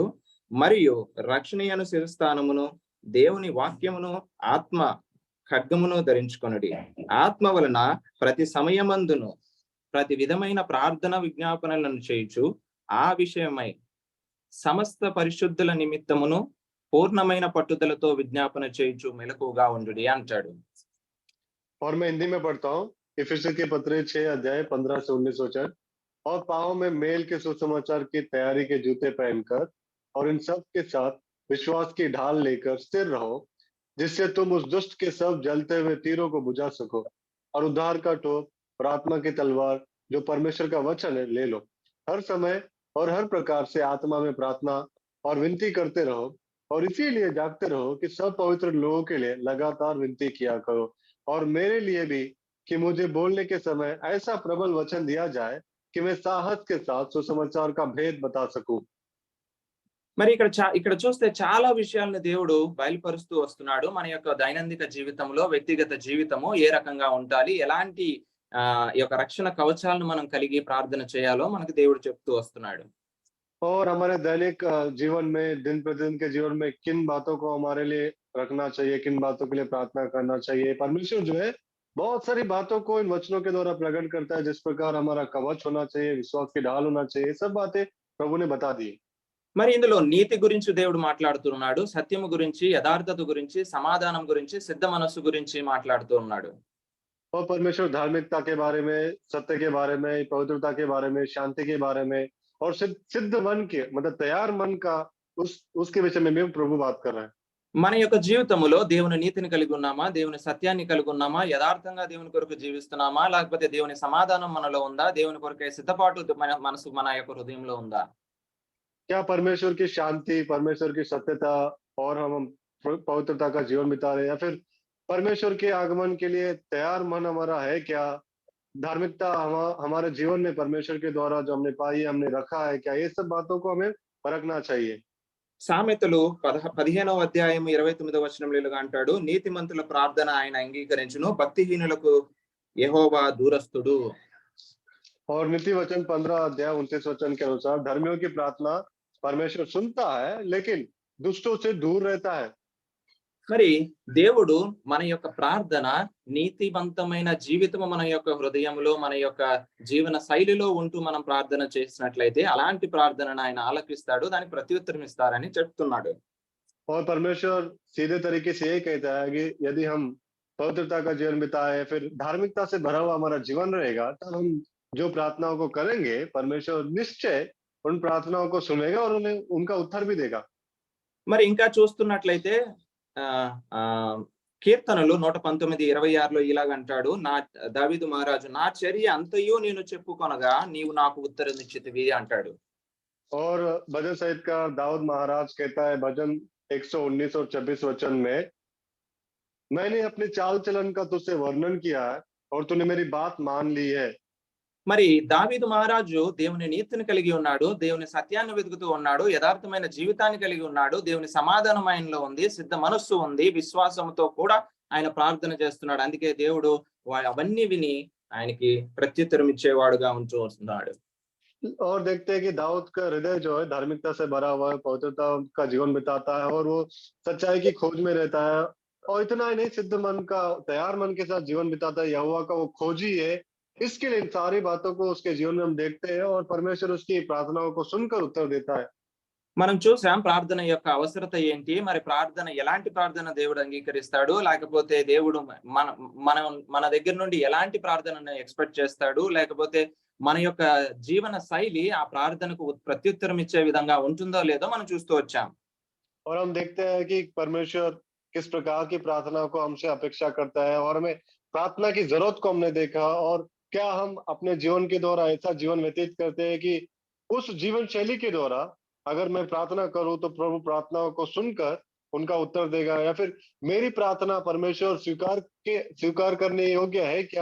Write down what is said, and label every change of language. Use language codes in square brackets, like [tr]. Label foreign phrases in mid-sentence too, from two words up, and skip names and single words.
[te] మరియు రక్షణయను శిరస్థానమును దేవుని వాక్యమును ఆత్మ ఖడ్గమును ధరించుకొనుడి. ఆత్మ వలన ప్రతి సమయమందును ప్రతి విధమైన ప్రార్థన విజ్ఞాపనలను చేయుచు ఆ విషయమై సమస్త పరిశుద్ధుల నిమిత్తమును పూర్ణమైన పట్టుదలతో విజ్ఞాపన చేయుచు మెలకుగా ఉండుడి అంటాడు. [hi] और मैं हिंदी में पढ़ता हूँ, एफेसी के पत्र 6 अध्याय 15 से 19 वचन। और पाँव में मेल के सुसमाचार की तैयारी के जूते पहनकर और इन सब के साथ विश्वास की ढाल लेकर स्थिर रहो, जिससे तुम उस दुष्ट के सब जलते हुए तीरों को बुझा सको। और उद्धार का टोप और आत्मा की तलवार जो परमेश्वर का वचन है ले लो। हर समय और हर प्रकार से आत्मा में प्रार्थना और विनती करते रहो, और इसीलिए जागते रहो कि सब पवित्र लोगों के लिए लगातार विनती किया करो, और मेरे लिए भी, कि मुझे बोलने के समय ऐसा प्रबल वचन दिया जाए कि मैं साहस के साथ सुसमाचार का भेद बता सकूं। [te] మరి ఇక్కడ చూస్తే చాలా విషయాలను దేవుడు బయలుపరుస్తూ వస్తున్నాడు. మన యొక్క దైనందిక జీవితంలో, వ్యక్తిగత జీవితము ఏ రకంగా ఉండాలి, ఎలాంటి ఈ యొక్క రక్షణ కవచాలను మనం కలిగి ప్రార్థన చేయాలో మనకు దేవుడు చెప్తూ వస్తున్నాడు. [hi] और हमारे दैनिक जीवन में, दिन प्रतिदिन के जीवन में किन बातों को हमारे लिए रखना चाहिए, किन बातों के लिए प्रार्थना करना चाहिए। परमेश्वर जो है बहुत सारी बातों को इन वचनों के द्वारा प्रकट करता है, जिस प्रकार हमारा कवच होना चाहिए, विश्वास की ढाल होना चाहिए, सब बातें प्रभु ने बता दी। [te] మరి ఇందులో నీతి గురించి దేవుడు మాట్లాడుతున్నాడు, సత్యము గురించి, యథార్థత గురించి, సమాధానం గురించి, సిద్ధ మనస్సు గురించి మాట్లాడుతూ ఉన్నాడు. [hi] और परमेश्वर धार्मिकता के बारे में, सत्य के बारे में, पवित्रता के बारे में, शांति के बारे में, और सिद्ध मन के मतलब तैयार मन का उसके विषय में भी प्रभु बात कर रहा है। [te] మన యొక్క జీవితంలో దేవుని నీతిని కలిగి ఉన్నామా, దేవుని సత్యాన్ని కలిగి ఉన్నామా, యథార్థంగా దేవుని కొరకు జీవిస్తున్నామా, లేకపోతే దేవుని సమాధానం మనలో ఉందా, దేవుని కొరకే సిద్ధపాటు మన మనసు మన యొక్క హృదయంలో ఉందా? [hi] क्या परमेश्वर की शांति, परमेश्वर की सत्यता और हम पवित्रता का जीवन बिता रहे हैं, या फिर परमेश्वर के आगमन के लिए तैयार मन हमारा है क्या? धार्मिकता हमारे जीवन में परमेश्वर के द्वारा जो हमने पाई, हमने रखा है क्या? ये सब बातों को हमें परखना चाहिए। [te] సామెతలు 15వ అధ్యాయం 29వ వచనంలో ఇలాగా అంటాడు, నీతిమంతుల ప్రార్థన ఆయన అంగీకరించును, భక్తిహీనులకు యెహోవా దూరస్థుడు. [hi] और नीति वचन 15 अध्याय 29 वचन के अनुसार धर्मियों की प्रार्थना परमेश्वर सुनता है, लेकिन दुष्टों से दूर रहता है। [te] మరి దేవుడు మన యొక్క ప్రార్థన, నీతివంతమైన జీవితము మన యొక్క హృదయంలో, మన యొక్క జీవన శైలిలో ఉంటూ మనం ప్రార్థన చేసినట్లయితే అలాంటి ప్రార్థనను ఆయన ఆలకిస్తాడు, దానికి ప్రత్యుత్తరం ఇస్తారని చెప్తున్నాడు. [hi] और परमेश्वर सीधे तरीके से यही कहता है कि यदि हम पवित्रता का जीवन बिताए, फिर धार्मिकता से भरा हुआ हमारा जीवन रहेगा, तब हम जो प्रार्थनाओं को करेंगे, परमेश्वर निश्चय उन प्रार्थनाओं को सुनेगा और उन्हें उनका उत्तर भी देगा। [te] మరి ఇంకా చూస్తున్నట్లయితే కీర్తనలు 119:26లో ఇలాగంటాడు, దావీదు మహారాజు, నా చర్య అంతయు నేను చెప్పుకొనగా నీవు నాకు ఉత్తరమిచ్చితివి అంటాడు. [hi] और भजन संहितकार दाऊद महाराज कहता है भजन 119 और 26 वचन में, मैंने अपने चाल चलन का तुझसे वर्णन किया है और तूने मेरी बात मान ली है। [te] మరి దావీదు మహారాజు దేవుని నీతిని కలిగి ఉన్నాడు, దేవుని సత్యాన్ని వెతుకుతూ ఉన్నాడు, యథార్థమైన జీవితాన్ని కలిగి ఉన్నాడు, దేవుని సమాధానం ఆయనలో ఉంది, సిద్ధ మనస్సు ఉంది, విశ్వాసంతో కూడా ఆయన ప్రార్థన చేస్తున్నాడు. అందుకే దేవుడు అవన్నీ విని ఆయనకి ప్రత్యుత్తరం ఇచ్చేవాడుగా ఉంటూ వస్తున్నాడు. [hi] और देखते हैं कि दाऊद का हृदय जो है धार्मिकता से भरा हुआ है, पवित्रता का जीवन बिताता है और वो सच्चाई की खोज में रहता है। और इतना ही नहीं, सिद्ध मन का, तैयार मन के साथ जीवन बिताता है। यहोवा का वो खोजी है, इसके लिए इन सारी बातों को उसके जीवन में हम देखते हैं, और परमेश्वर उसकी प्रार्थनाओं को सुनकर उत्तर देता है। [te] మనం చూసాం ప్రార్థన యొక్క అవసరత ఏంటి, మరి ప్రార్థన ఎలాంటి ప్రార్థన దేవుడు అంగీకరిస్తాడు, లేకపోతే దేవుడు మన మన మన దగ్గర నుండి ఎలాంటి ప్రార్థనను ఎక్స్పెక్ట్ చేస్తాడు, లేకపోతే మన యొక్క జీవన శైలి ఆ ప్రార్థనకు ప్రత్యుత్తరం ఇచ్చే విధంగా ఉంటుందో లేదో మనం చూస్తూ వచ్చాం. [hi] और हम देखते हैं कि परमेश्वर किस प्रकार की प्रार्थना को हमसे अपेक्षा करता है, और हमें प्रार्थना की जरूरत को हमने देखा। और क्या हम अपने जीवन के द्वारा ऐसा जीवन व्यतीत करते हैं कि उस जीवन शैली के द्वारा अगर मैं प्रार्थना करूं तो प्रभु प्रार्थनाओं को सुनकर उनका उत्तर देगा, या फिर मेरी प्रार्थना परमेश्वर स्वीकार करने योग्य है क्या?